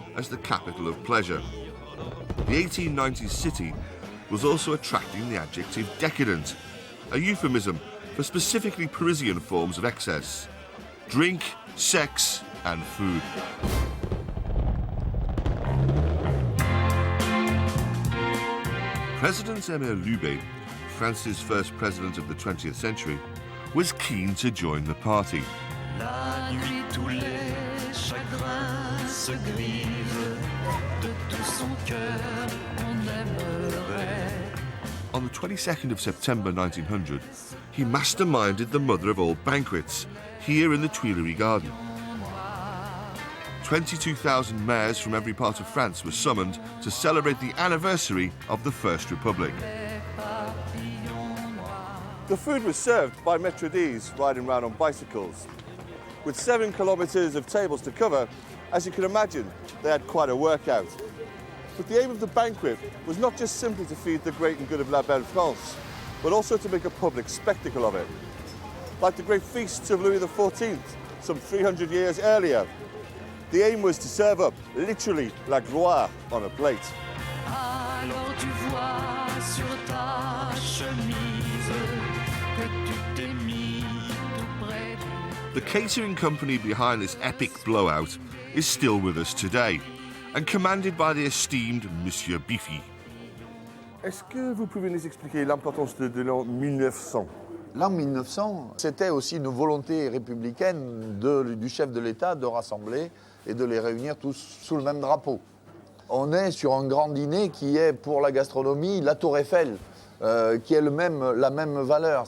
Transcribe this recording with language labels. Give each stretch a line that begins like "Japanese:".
English: as the capital of pleasure. The 1890s city was also attracting the adjective decadent, a euphemism for specifically Parisian forms of excess: drink, sex, and food. President Émile Loubet, France's first president of the 20th century, was keen to join the party.
French: La nuit, tous les chagrins se grisent. De tout son cœur, on aimerait.
English: On the 22nd of September 1900, he masterminded the mother of all banquets here in the Tuileries Garden. 22,000 mayors from every part of France were summoned to celebrate the anniversary of the First Republic. The food was served by maîtres riding around on bicycles. With 7 kilometres of tables to cover, as you can imagine, they had quite a workout. But the aim of the banquet was not just simply to feed the great and good of La Belle France, but also to make a public spectacle of it. Like the great feasts of Louis XIV, some 300 years earlier. The aim was to serve up, literally, la gloire on a plate.
French: Alors tu vois sur ta chemise que tu t'es mis tout près du...
English: The catering company behind this epic blowout is still with us today, and commanded by the esteemed Monsieur Biffy.
French: Est-ce que vous pouvez nous expliquer l'importance de l'an 1900? L'an 1900, c'était aussi une volonté républicaine du chef de l'État de rassembler et de les réunir tous sous le même drapeau. On est sur un grand dîner qui est pour la gastronomie la Tour Eiffel, qui est la même valeur.